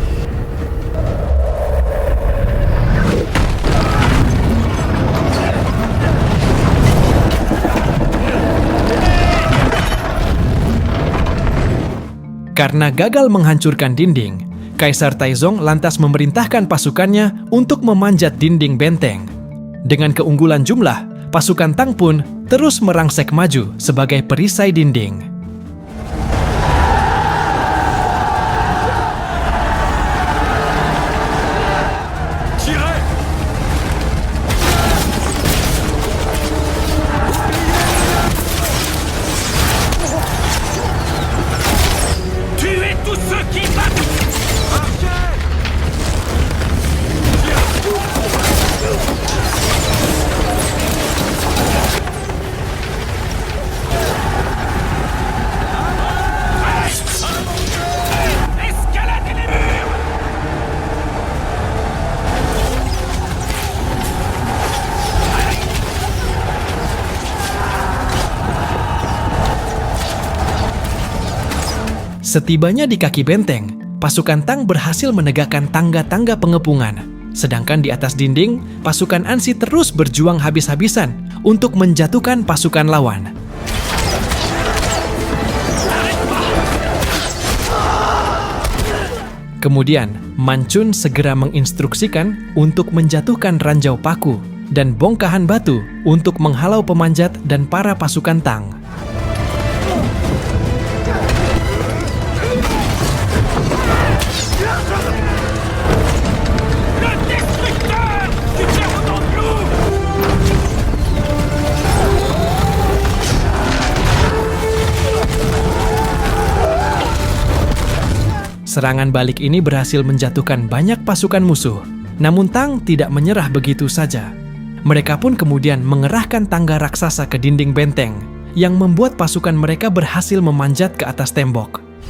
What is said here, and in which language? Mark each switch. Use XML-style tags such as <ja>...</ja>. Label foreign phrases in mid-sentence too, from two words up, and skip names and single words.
<id>Karena gagal menghancurkan dinding, Kaisar Taizong lantas memerintahkan pasukannya untuk memanjat dinding benteng. Dengan keunggulan jumlah, pasukan Tang pun terus merangsek maju sebagai perisai dinding.</id> <fr>Tirez! Tuez tous ceux qui battent! Escaladez les murs!</fr> <id>Setibanya di kaki benteng, pasukan Tang berhasil menegakkan tangga-tangga pengepungan. Sedangkan di atas dinding, pasukan Ansi terus berjuang habis-habisan untuk menjatuhkan pasukan lawan. Kemudian, Mancun segera menginstruksikan untuk menjatuhkan ranjau paku dan bongkahan batu untuk menghalau pemanjat dan para pasukan Tang.</id> <fr>Le destructeur du Clermont Blue!</fr> <id>Serangan balik ini berhasil menjatuhkan banyak pasukan musuh. Namun Tang tidak menyerah begitu saja. Mereka pun kemudian mengerahkan tangga raksasa ke dinding benteng, yang membuat pasukan mereka berhasil memanjat ke atas tembok.</id>